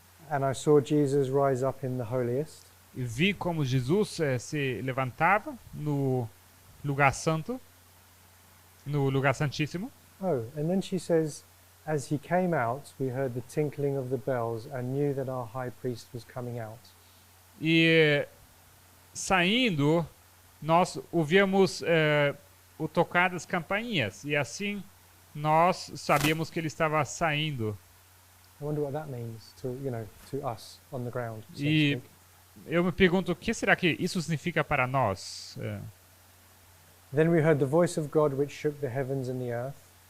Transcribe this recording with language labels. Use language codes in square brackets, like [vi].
[en] And I saw Jesus rise up in the holiest. [pt] E vi como Jesus se levantava no lugar santo, no lugar santíssimo. [en] Oh, and then she says, as he came out, we heard the tinkling of the bells and knew that our high priest was coming out. [pt] E saindo, nós ouvíamos o tocar das campainhas. E assim, nós sabíamos que ele estava saindo. [en] I wonder what that means to, to us on the ground. So to [pt] E [en] speak. [pt] eu me pergunto, o que será que isso significa para nós? [en] Then we heard the voice of God which shook the heavens and the earth.